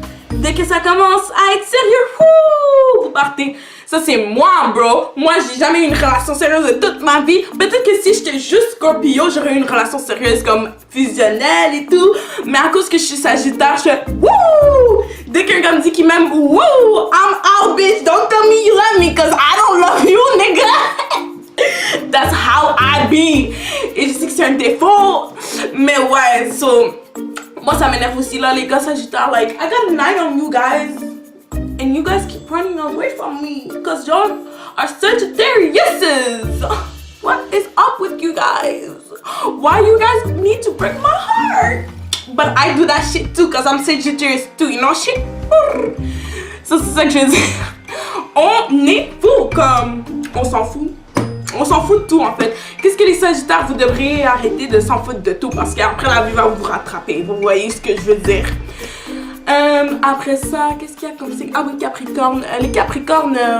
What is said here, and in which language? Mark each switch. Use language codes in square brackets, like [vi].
[fr] Dès que ça commence à être sérieux, vous partez. Ça c'est moi, bro. Moi, j'ai jamais eu une relation sérieuse de toute ma vie. Peut-être que si j'étais juste Scorpio, j'aurais eu une relation sérieuse comme fusionnelle et tout. Mais à cause que je suis Sagittaire, je fais wouh! Dès qu'un gars me dit qu'il m'aime, wouh! [en] I'm out, bitch. Don't tell me you love me, cause I don't love you, nigga. That's how I be. [fr] Et je sais que c'est un défaut. Mais ouais, so... Moi, ça m'énerve aussi, là, les gars Sagittaires. [en] Like, I got a night on you guys. And you guys keep running away from me. Because y'all are Sagittariuses. What is up with you guys? Why you guys need to break my heart? But I do that shit too, because I'm Sagittarius too, you know shit? [fr] Ça, c'est ça que je veux dire. On est fou, comme... On s'en fout. On s'en fout de tout en fait. Qu'est-ce que les Sagittaires, vous devriez arrêter de s'en foutre de tout parce qu'après la vie va vous rattraper. Vous voyez ce que je veux dire. Après ça, qu'est-ce qu'il y a comme signe? Ah oui, Capricorne. Les Capricornes...